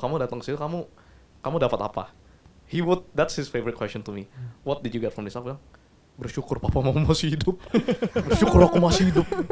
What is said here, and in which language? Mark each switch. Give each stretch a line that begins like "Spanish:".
Indonesian: Kamu datang ke sini, kamu dapat apa?
English: That's his favorite question to me. What did you get from this?
Indonesian: Aku bilang, bersyukur papa mama masih hidup. Bersyukur aku masih hidup.